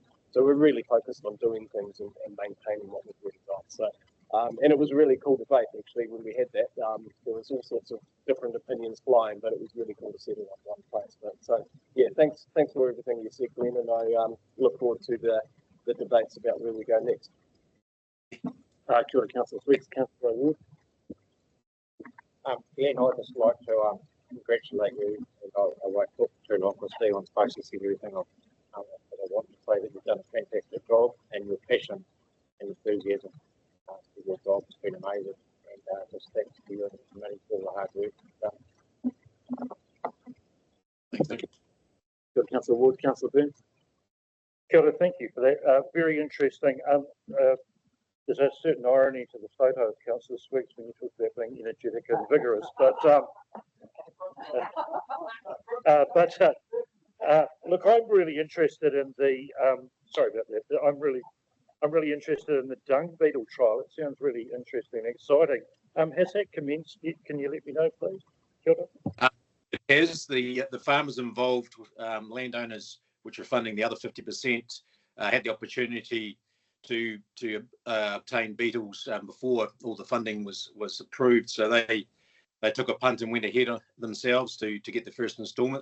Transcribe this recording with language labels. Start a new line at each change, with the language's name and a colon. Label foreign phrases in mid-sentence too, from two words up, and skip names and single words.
English: So we're really focused on doing things and maintaining what we've already got. So, and it was a really cool debate actually when we had that. There was all sorts of different opinions flying, but it was really cool to settle on one place. But so yeah, thanks for everything you said, Glenn, and I look forward to the debates about where we go next.
Māori: Kia ora,
English: Councillor Sweets, Councillor Ward. Glenn, I'd just like to congratulate you, and I won't talk too long because Stephen's basically said everything I want to say, that you've done a fantastic job, and your passion and enthusiasm for your job has been amazing, and just thanks to you and the committee for all the hard work you've done. Thank you. Good, Councillor Ward. Councillor Burns.
Māori: Kia ora,
English: thank you for that. Very interesting. There's a certain irony to the photo of Councillor Sweets when you talk about being energetic and vigorous, look, I'm really interested in the sorry about that. I'm really interested in the dung beetle trial. It sounds really interesting and exciting. Has that commenced yet? Can you let me know, please?
Māori: Kia ora.
English: It has. The farmers involved, landowners which are funding the other 50%, had the opportunity to obtain beetles before all the funding was approved. So they took a punt and went ahead of themselves to get the first instalment.